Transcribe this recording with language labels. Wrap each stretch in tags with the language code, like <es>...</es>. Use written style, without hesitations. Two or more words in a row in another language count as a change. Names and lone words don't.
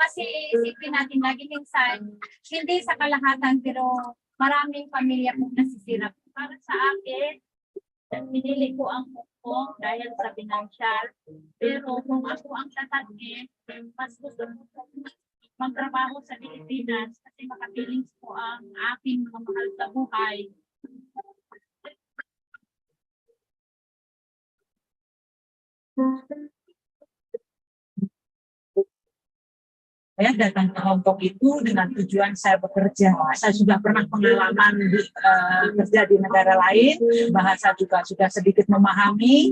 <tl>Kasi isipin natin lagi minsan, hindi sa kalahatan pero maraming pamilya pong nasisira. Para sa akin, pinili ko ang Hong Kong dahil sa financial. Pero kung ako ang tatanggin, mas gusto ko magtrabaho sa Pilipinas kasi makapiling po ang aking mga mahal sa buhay.</tl> <id>Saya datang ke Hong Kong itu dengan tujuan saya bekerja. Saya sudah pernah pengalaman kerja di negara lain, bahasa juga sudah sedikit memahami.</id>